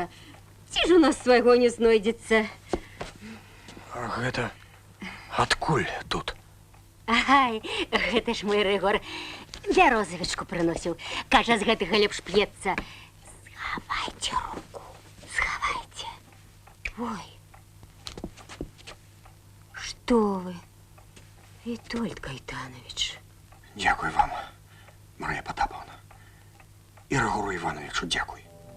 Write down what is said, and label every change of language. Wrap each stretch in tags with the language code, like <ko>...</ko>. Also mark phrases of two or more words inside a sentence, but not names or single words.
<be>Ці ж у нас свайго не знойдзецца? А гэта адкуль тут? Ай, гэта ж мой Рыгор бярозавічку прыносіў. Кажа, з гэтага лепш п'ецца. Схавайце руку, схавайце.</be> <uk>Ой. Хто ви? Вітольд Кайтанович. Дякую вам, Марія Потаповна. І Ригору Івановичу дякую.</uk>